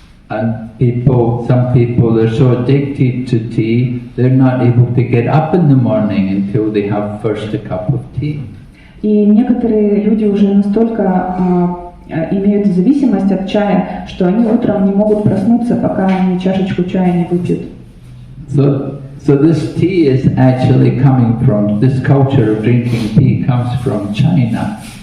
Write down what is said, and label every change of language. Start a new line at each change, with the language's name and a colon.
English: And some people are so addicted to tea, they're not able to get up in the morning until they have first a cup of tea.
Russian: И некоторые люди уже настолько имеют зависимость от чая, что они утром не могут проснуться, пока они чашечку чая не выпьют.
English: So this tea is actually coming from, this culture of drinking tea comes from China.